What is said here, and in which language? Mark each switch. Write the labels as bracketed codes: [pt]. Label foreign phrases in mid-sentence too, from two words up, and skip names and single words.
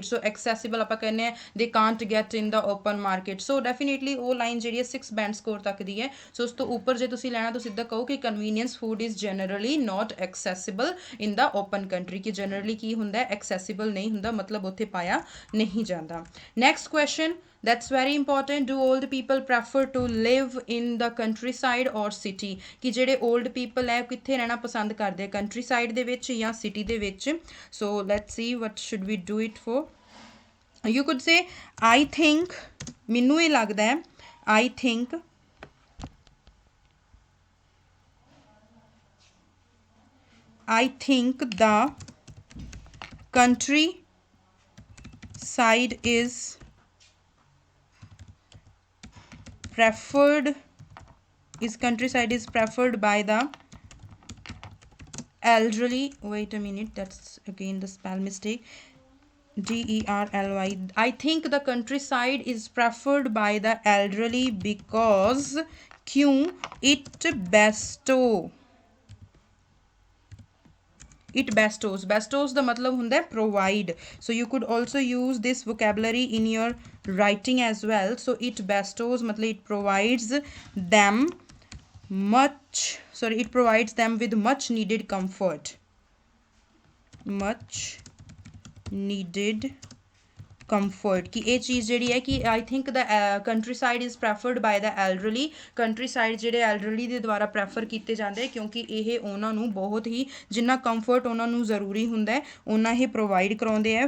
[en] so accessible [pa] ਆਪਾਂ ਕਹਿੰਦੇ ਹਾਂ [en] they can't get in the open market. so definitely [pa] ਉਹ ਲਾਈਨ ਜਿਹੜੀ ਹੈ 6 [en] band score [pa] ਤੱਕ ਦੀ ਹੈ। ਸੋ ਉਸ ਤੋਂ ਉੱਪਰ ਜੇ ਤੁਸੀਂ ਲੈਣਾ ਤਾਂ ਸਿੱਧਾ ਕਹੋ ਕਿ [en] convenience food is generally not accessible in the open country, [pa] ਕਿ ਜਨਰਲੀ ਕੀ ਹੁੰਦਾ ਐਕਸੈਸਿਬਲ ਨਹੀਂ ਹੁੰਦਾ, ਮਤਲਬ ਉੱਥੇ ਪਾਇਆ ਨਹੀਂ ਜਾਂਦਾ। [en] next question that's very important, do old people prefer to live in the countryside or city, [pa] ਕਿ ਜਿਹੜੇ [en] old people [pa] ਹੈ ਕਿੱਥੇ ਰਹਿਣਾ ਪਸੰਦ ਕਰਦੇ ਆ, countryside ਦੇ ਵਿੱਚ ਜਾਂ city ਦੇ ਵਿੱਚ। [en] so let's see what should we do it for। you could say I think, [pa] ਮੈਨੂੰ ਇਹ ਲੱਗਦਾ ਹੈ [en] I think the countryside is preferred by the elderly, wait a minute, that's again the spell mistake, DERLY, I think the countryside is preferred by the elderly because क्यों it bestows [pa] ਦਾ ਮਤਲਬ ਹੁੰਦਾ [en] provide, so you could also use this vocabulary in your writing as well। so it bestows ਮਤਲਬ it provides them with much needed comfort, [pa] ਕਿ ਇਹ ਚੀਜ਼ ਜਿਹੜੀ ਹੈ ਕਿ [en] I think the countryside is preferred by the elderly, [pa] ਕੰਟਰੀਸਾਈਡ ਜਿਹੜੇ ਐਲਡਰਲੀ ਦੇ ਦੁਆਰਾ ਪ੍ਰੈਫਰ ਕੀਤੇ ਜਾਂਦੇ ਕਿਉਂਕਿ ਇਹ ਉਹਨਾਂ ਨੂੰ ਬਹੁਤ ਹੀ ਜਿੰਨਾ ਕੰਫਰਟ ਉਹਨਾਂ ਨੂੰ ਜ਼ਰੂਰੀ ਹੁੰਦਾ ਹੈ ਉਹਨਾਂ ਇਹ ਪ੍ਰੋਵਾਈਡ ਕਰਾਉਂਦੇ ਆ।